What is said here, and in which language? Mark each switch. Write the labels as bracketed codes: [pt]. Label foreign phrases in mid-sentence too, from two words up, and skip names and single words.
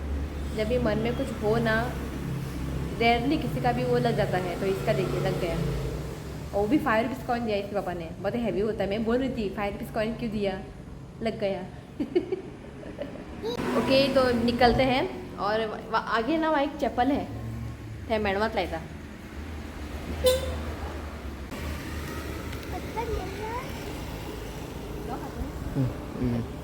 [hi] जब भी मन में कुछ हो ना, रेयरली किसी का भी वो लग जाता है। तो इसका देखिए लग गया, और वो भी 5 [en] rupees coin [hi] दिया इसके पापा ने, बहुत हैवी होता है। मैं बोल रही थी 5 [en] rupees coin [hi] क्यों दिया, लग गया। ओके तो निकलते हैं। और आगे ना वहाँ एक चप्पल है, [kok] ते मेडवात लायता। Mm.